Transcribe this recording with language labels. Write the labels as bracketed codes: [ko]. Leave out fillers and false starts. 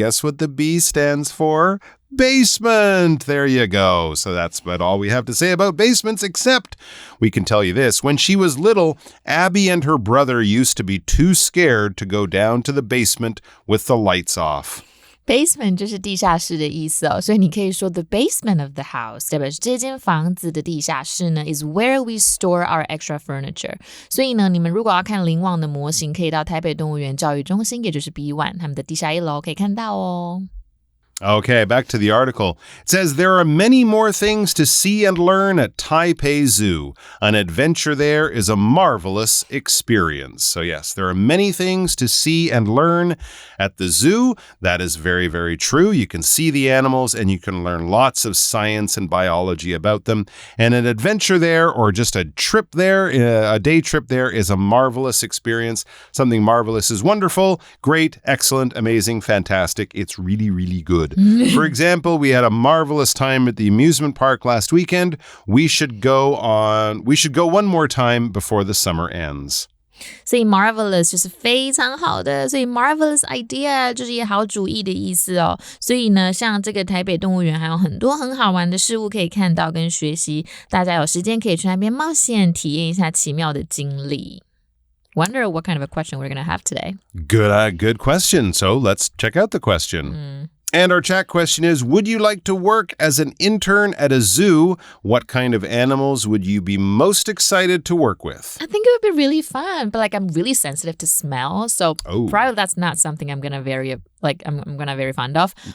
[en] Guess what the B stands for? Basement. There you go. So that's about all we have to say about basements, except we can tell you this. When she was little, Abby and her brother used to be too scared to go down to the basement with the lights off.Basement [zh] 就是地下室的意思哦，所以你可以说 [en] the basement of the house [zh] 代表是这间房子的地下室呢 [en] is where we store our extra furniture。 [zh] 所以呢，你们如果要看林旺的模型，可以到台北动物园教育中心，也就是 B1 他们的地下一楼可以看到哦。 [en] Okay, back to the article. It says there are many more things to see and learn at Taipei Zoo. An adventure there is a marvelous experience. So yes, there are many things to see and learn at the zoo. That is very, very true. You can see the animals and you can learn lots of science and biology about them. And an adventure there, or just a trip there, a day trip there, is a marvelous experience. Something marvelous is wonderful, great, excellent, amazing, fantastic. It's really, really good. For example, we had a marvelous time at the amusement park last weekend. We should go one more time before the summer ends. [zh] 所以 marvelous 就是非常好的，所以 marvelous idea 就是一个好主意的意思哦。所以呢，像这个台北动物园还有很多很好玩的事物可以看到跟学习，大家有时间可以去那边冒险，体验一下奇妙的经历。 [en] Wonder what kind of a question we're going to have today. Good question. So let's check out the question.And our chat question is, would you like to work as an intern at a zoo? What kind of animals would you be most excited to work with? I think it would be really fun, but I'm really sensitive to smell, so probably that's not something I'm gonna very fond of.